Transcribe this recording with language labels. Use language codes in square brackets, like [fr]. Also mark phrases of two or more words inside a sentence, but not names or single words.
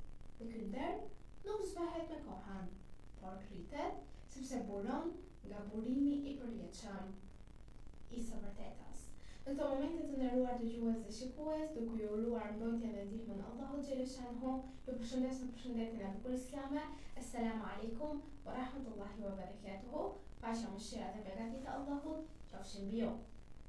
[sq] Dhe ky nder nuk zbehet me kohën, por rritet sepse buron nga burimi i përjetshëm i së vërtetës. Në këto momente të nderuar dëgjues dhe shikues, duke ju uruar mbrojtjen dhe ndihmën e Allahut xhaleshanhu, ju përshëndes me përshëndetjen e bukur islame. [ar] السلام عليكم ورحمة الله وبركاته. [sq] Paqja, mëshira dhe begatit e Allahut qofshin mbi ju.